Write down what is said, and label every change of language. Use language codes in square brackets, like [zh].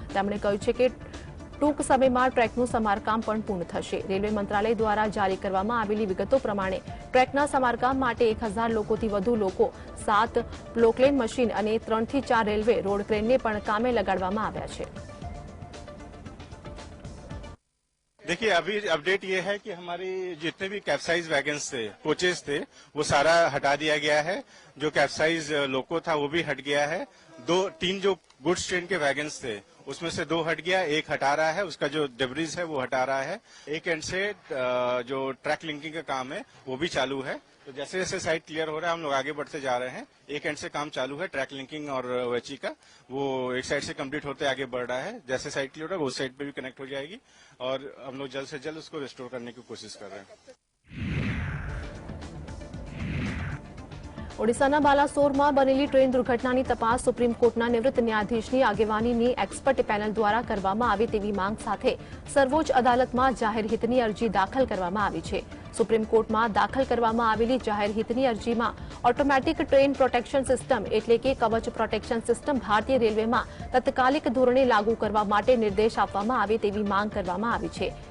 [gu] તેમણે કહ્યું છે કે ટૂંક સમયમાં ટ્રેકનું સમારકામ પણ પૂર્ણ થશે. રેલવે મંત્રાલય દ્વારા જારી કરવામાં આવેલી વિગતો પ્રમાણે ટ્રેકના સમારકામ માટે 1000 લોકોથી વધુ લોકો, 7 પ્લોકલેન મશીન અને 3 થી 4 રેલવે રોડ ક્રેનને પણ કામે લગાડવામાં આવ્યા છે. [hi] देखिए अभी अपडेट ये है कि हमारी जितने भी कैप्साइज वैगन्स थे, कोचेस थे, वो सारा हटा दिया गया है. जो कैप्साइज लोको था वो भी हट गया है. 3 जो गुड्स ट्रेन के वैगन्स थे उसमें से 2 हट गया, 1 हटा रहा है. उसका जो डेब्रिज है वो हटा रहा है. एक एंड से जो ट्रैक लिंकिंग का काम है वो भी चालू है. तो जैसे जैसे साइट क्लियर हो रहा है हम लोग आगे बढ़ते जा रहे हैं. एक एंड से काम चालू है ट्रैक लिंकिंग और ओएचई का. वो एक साइड से कंप्लीट होते आगे बढ़ रहा है. जैसे साइट क्लियर होगा उस साइड पे भी कनेक्ट हो जाएगी और हम लोग जल्द से जल्द उसको रिस्टोर करने की कोशिश कर रहे हैं. [gu] ઓડિશાના બાલાસોરમાં બનેલી ટ્રેન દુર્ઘટનાની તપાસ સુપ્રીમ કોર્ટના નિવૃત્ત ન્યાયાધીશની આગેવાનીની એક્સપર્ટ પેનલ દ્વારા કરવામાં આવે તેવી માંગ સાથે સર્વોચ્ચ અદાલતમાં જાહેર હિતની અરજી દાખલ કરવામાં આવી છે. સુપ્રીમ કોર્ટમાં દાખલ કરવામાં આવેલી જાહેર હિતની અરજીમાં ઓટોમેટિક ટ્રેન પ્રોટેક્શન સિસ્ટમ એટલે કે કવચ પ્રોટેક્શન સિસ્ટમ ભારતીય રેલવેમાં તત્કાલિક ધોરણે લાગુ કરવા માટે નિર્દેશ આપવામાં આવે તેવી માંગ કરવામાં આવી છે.